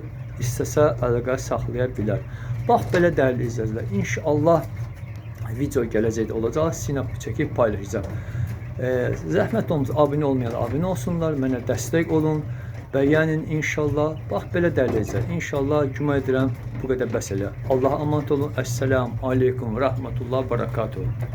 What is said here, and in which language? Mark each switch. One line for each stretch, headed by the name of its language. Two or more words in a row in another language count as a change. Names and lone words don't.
Azerbaijani: İstəsə əlaqə saxlaya bilər. Bax belə değerli izləyicilər. İnşallah video gələcəkdə olacaq. Sizinlə çəkib paylaşacağım. Zəhmət olmasa abunə olmayanlar abunə olsunlar. Mənə dəstək olun. Beğenin inşallah. Bax belə dərləcək. İnşallah güman edirəm bu qədər bəs elə.
Turkish: Allah'a emanet olun.
Arabic: السلام عليكم ورحمة الله بركاته.